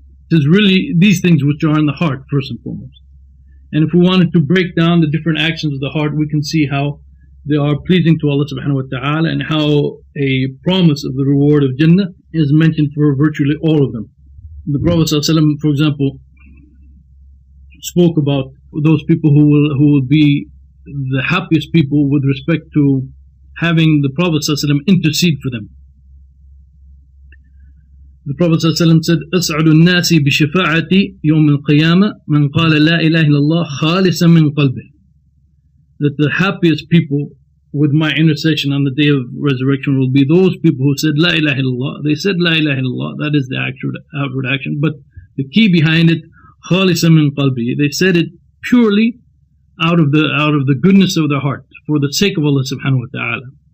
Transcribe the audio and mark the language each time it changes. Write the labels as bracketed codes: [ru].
[en] It is really these things which are in the heart, first and foremost. And if we wanted to break down the different actions of the heart, we can see how they are pleasing to Allah subhanahu wa ta'ala and how a promise of the reward of Jannah is mentioned for virtually all of them. The Prophet ﷺ, for example, spoke about those people who will be the happiest people with respect to having the Prophet ﷺ intercede for them. The Prophet ﷺ said, [ar] أسعد الناس بشفاعتي يوم القيامة من قال لا إله إلا الله خالصا من قلبه. [en] That the happiest people with my intercession on the day of resurrection will be those people who said La ilaha illallah. They said La ilaha illallah, that is the outward action, but the key behind it, [ar] khalisan min qalbi. [en] They said it purely out of the goodness of their heart, for the sake of Allah subhanahu wa ta'ala.